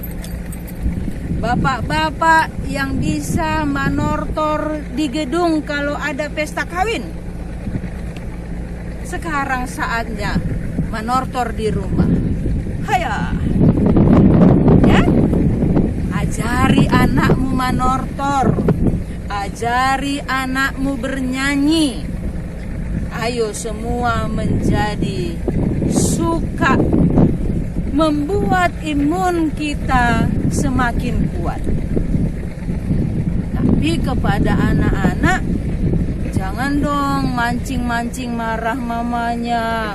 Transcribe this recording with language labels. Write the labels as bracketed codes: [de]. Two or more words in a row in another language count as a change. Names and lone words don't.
[id] Bapak-bapak yang bisa manortor di gedung kalau ada pesta kawin, sekarang saatnya manortor di rumah. Haya, ya, ajari anakmu manortor, ajari anakmu bernyanyi. Ayo semua menjadi suka, membuat imun kita semakin kuat. Tapi kepada anak-anak, jangan dong mancing-mancing marah mamanya.